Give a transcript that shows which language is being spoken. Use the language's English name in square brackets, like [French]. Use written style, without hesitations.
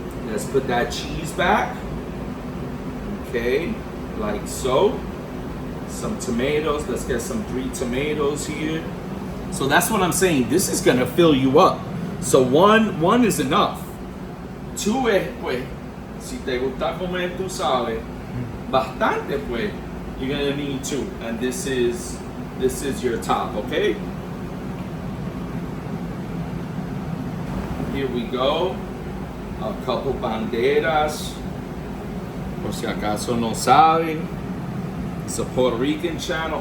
[English] Let's put that cheese back. Okay, like so. Some tomatoes. Let's get some 3 tomatoes here. So that's what I'm saying. This is gonna fill you up. So one is enough. [Spanish] 2 es, pues, si te gusta comer, tú sabes, bastante, pues, [English] you're gonna need 2. And this is your top, okay? Here we go. a couple banderas. [Spanish] Por si acaso no saben. [English] It's a Puerto Rican channel.